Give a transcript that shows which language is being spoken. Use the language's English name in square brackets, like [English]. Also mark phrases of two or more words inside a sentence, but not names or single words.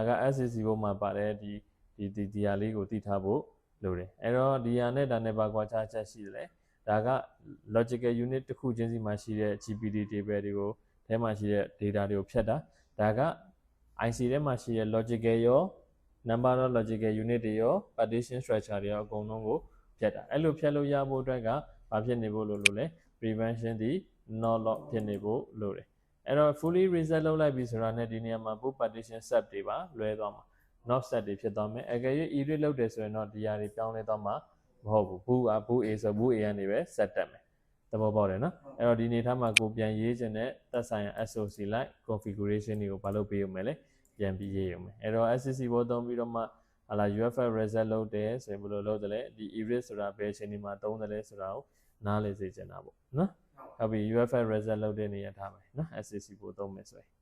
[Burmese] က SCC ဘုတ်မှာပါတယ်ဒီဟာလေးကိုသိထားဖို့လိုတယ်အဲ့တော့ဒီဟာနဲ့ဒါနဲ့ဘာကွာခြားချက်ရှိတယ်လဲဒါက [English] logical unit [Burmese] တစ်ခုချင်းစီမှာရှိတဲ့ [English] GPD table [Burmese] တွေကိုထဲမှာရှိတဲ့ data တွေကိုဖြတ်တာဒါက IC ထဲ မှာရှိတဲ့ logical ရော [English] number of logical unit [Burmese] တွေရော [English] partition structure [Burmese] တွေရောအကုန်လုံးကိုဖြတ်တာအဲ့လိုဖြတ်လို့ရဖို့အတွက်ကဘာဖြစ်နေဖို့လိုလဲ prevention ဒီ [English] not lock [Burmese] ဖြစ်နေဖို့ လိုတယ်အဲ့တော့ [English] fully reset [Burmese] လုပ်လိုက်ပြီဆိုတာနဲ့ဒီနေရာမှာ [English] boot partition set [Burmese] တွေပါလွဲသွားမှာ [English] not set [Burmese] တွေဖြစ်သွားမယ်အကယ်၍ erase လုပ် တယ်ဆိုရင်တော့ဒီဟာတွေပြောင်းလဲသွားမှာမဟုတ်ဘူး boot A ဆို boot A ကနေပဲ set တက်မယ်သဘောပေါက်တယ်နော်အဲ့တော့ဒီနေထားမှာကိုပြန်ရေးခြင်းနဲ့သက်ဆိုင်ရာ SOC လိုက် configuration တွေကိုဘာလုပ်ပေးရမလဲပြန်ပြီးရေးရမယ်အဲ့တော့ SCC ဘောသုံးပြီးတော့မှဟာလာ [English] UFL reset [Burmese] လုပ်တယ်ဆိုရင်ဘယ်လိုလုပ်တယ်လဲဒီ erase ဆိုတာဘယ်အချိန်ဒီမှာသုံးတယ်လဲဆိုတာကိုနားလည်စေချင်တာပေါ့နော်ဟုတ်ပြီ [English] UFL reset [Burmese] လုပ်တဲ့နေရာထားမယ်နော် SCC ဘောသုံးမယ်ဆိုရင်